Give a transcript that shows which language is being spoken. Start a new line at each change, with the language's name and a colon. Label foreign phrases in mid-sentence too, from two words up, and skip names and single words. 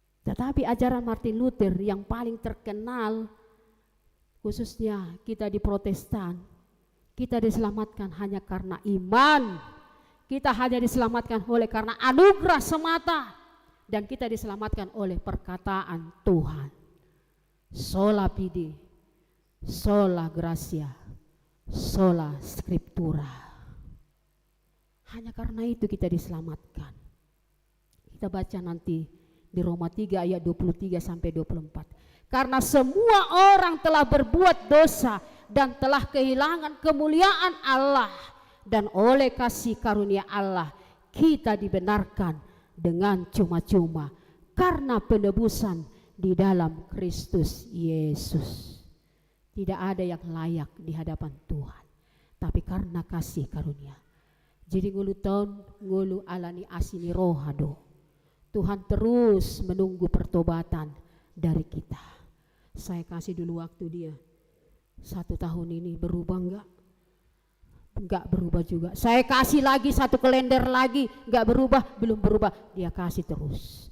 Indonesian: Tetapi ajaran Martin Luther yang paling terkenal, khususnya kita di Protestan, kita diselamatkan hanya karena iman. Kita hanya diselamatkan oleh karena anugerah semata. Dan kita diselamatkan oleh perkataan Tuhan.
Latin: Sola fide, sola gratia, sola scriptura.
Indonesian: Hanya karena itu kita diselamatkan. Kita baca nanti di Roma 3 ayat 23 sampai 24. Karena semua orang telah berbuat dosa dan telah kehilangan kemuliaan Allah, dan oleh kasih karunia Allah kita dibenarkan dengan cuma-cuma karena penebusan di dalam Kristus Yesus. Tidak ada yang layak di hadapan Tuhan, tapi karena kasih karunia. Jadi ngulu tahun ngulu alani asini rohado. Tuhan terus menunggu pertobatan dari kita. Saya kasih dulu waktu dia. 1 tahun ini berubah enggak? Enggak berubah juga. Saya kasih lagi 1 kalender lagi, enggak berubah, belum berubah. Dia kasih terus.